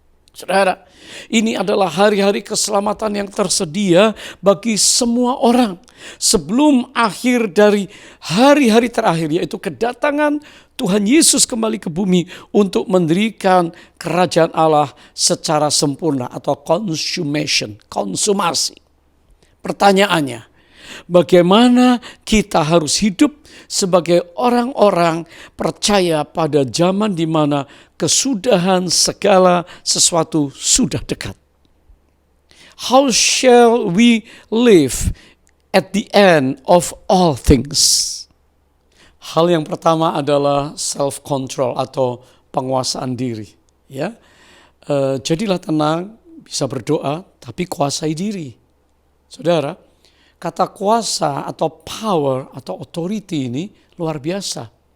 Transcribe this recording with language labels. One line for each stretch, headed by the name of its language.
Indonesian: Saudara, ini adalah hari-hari keselamatan yang tersedia bagi semua orang sebelum akhir dari hari-hari terakhir, yaitu kedatangan Tuhan Yesus kembali ke bumi untuk mendirikan kerajaan Allah secara sempurna atau konsumasi. Pertanyaannya, bagaimana kita harus hidup sebagai orang-orang percaya pada zaman di mana kesudahan segala sesuatu sudah dekat?
English: How shall we live at the end of all things?
Indonesian: Hal yang pertama adalah self-control atau penguasaan diri. Ya, jadilah tenang, bisa berdoa, tapi kuasai diri. Saudara, kata kuasa atau power atau authority ini luar biasa.